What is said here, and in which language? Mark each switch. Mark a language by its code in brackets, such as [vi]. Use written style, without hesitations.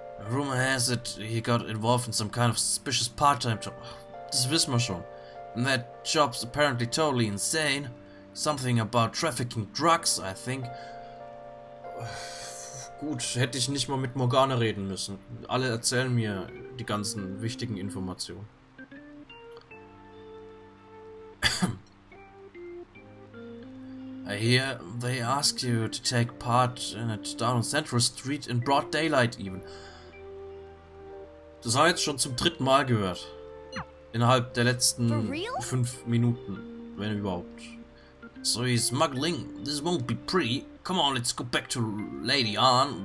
[en] Rumor has it he got involved in some kind of suspicious part-time job. [de] Das wissen wir schon. [en] And that job's apparently totally insane. Something about trafficking drugs, I think. [de] Gut, hätte ich nicht mal mit Morgana reden müssen. Alle erzählen mir die ganzen wichtigen Informationen. [en] I hear they ask you to take part in it down on Central Street in broad daylight even. [de] Das habe ich jetzt schon zum 3. Mal gehört. Innerhalb der letzten 5 Minuten, wenn überhaupt. [en] So he's smuggling. This won't be pretty. Come on, let's go back to Lady Ann.